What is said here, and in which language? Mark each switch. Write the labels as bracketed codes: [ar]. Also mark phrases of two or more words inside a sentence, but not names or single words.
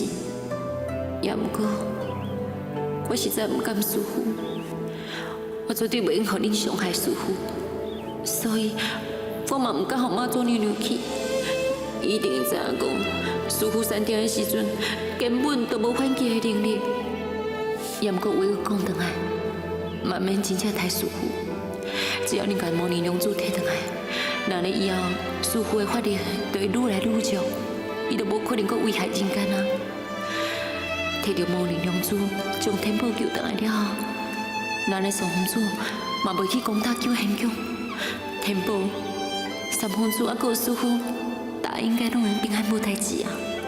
[nan] 也毋过，我实在毋甘师傅，我绝对袂用互恁伤害师傅，所以我嘛毋敢互妈祖娘娘去。伊一定会知影讲，师傅山顶的时阵，根本都无反击的能力。也毋过话又讲转来。慢慢真正杀师傅，只要你把魔力龙珠摕转来，那你以后师傅的法力就会愈来愈弱，伊就无可能搁危害人间啊！摕到魔力龙珠，将天宝救转来了后，那你三公主嘛袂去攻打救贤宫，天宝、三公主啊，搁师傅，大家应该拢会平安无代志啊！